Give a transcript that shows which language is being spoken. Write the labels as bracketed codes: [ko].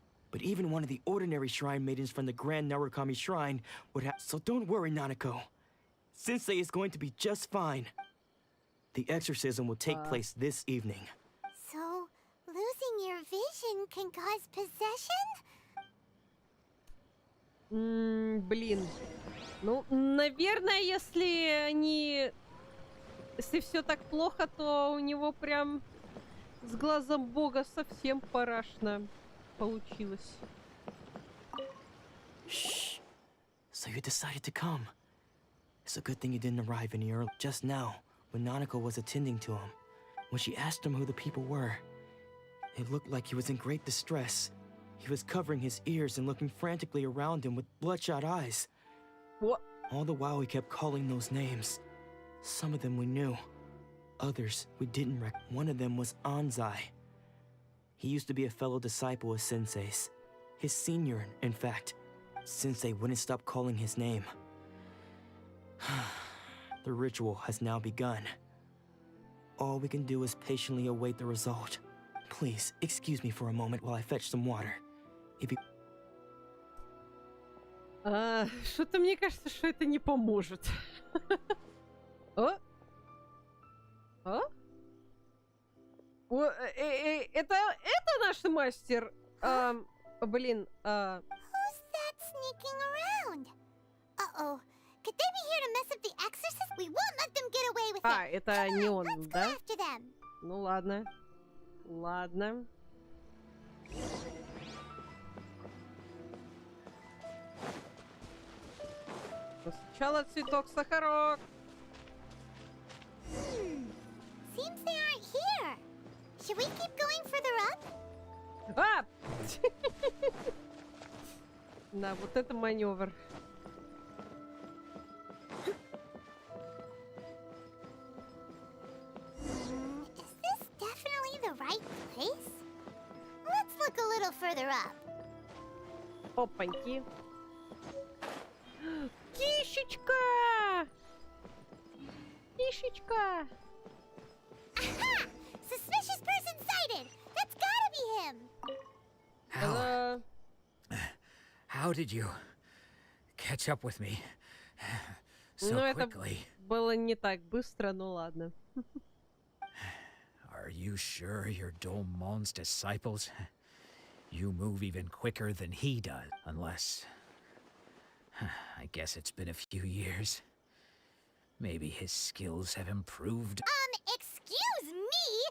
[en] But even one of the ordinary shrine maidens from the Grand Narukami Shrine would have... So don't worry, Nanako. Sensei is going to be just fine. The exorcism will take place this evening. So, losing your vision can cause possession? [ru] Блин. Ну, наверное, если все так плохо, то у него прям с глазом бога совсем парашно получилось. [en] Shh. So you decided to come. It's a good thing you didn't arrive any early. Just now, when Nanako was attending to him, when she asked him who the people were, it looked like he was in great distress. He was covering his ears and looking frantically around him with bloodshot eyes. What? All the while he kept calling those names. Some of them we knew. Others we didn't recognize. One of them was Anzai. He used to be a fellow disciple of Sensei's. His senior, in fact. Sensei wouldn't stop calling his name. The ritual has now begun. All we can do is patiently await the result. Please, excuse me for a moment while I fetch some water. If you... [ru] Что-то мне кажется, что это не поможет. О? О? Это наш мастер. Блин. [en] Who's that sneaking around? Uh-oh. Could they be here to mess up the exorcist? We won't let them get away with it. [ru] Это не он, [en] Let's go [ru] да? [en] after them. [ru] Ну ладно. Ладно. Но сначала цветок сахарок. [en] Seems they aren't here. Should we keep going further up? [ru] А! Да, вот это маневр. [en] Is this definitely the right place? Let's look a little further up. [ru] Опаньки. Кишечка! Кишечка! [en] Aha! Suspicious person sighted! That's gotta be him! How did you catch up with me so [ru] Ну, это [en] quickly? [ru] было не так быстро, но ладно. [en] Are you sure you're Domon's disciples? You move even quicker than he does, unless... I guess it's been a few years. Maybe his skills have improved. Excuse me?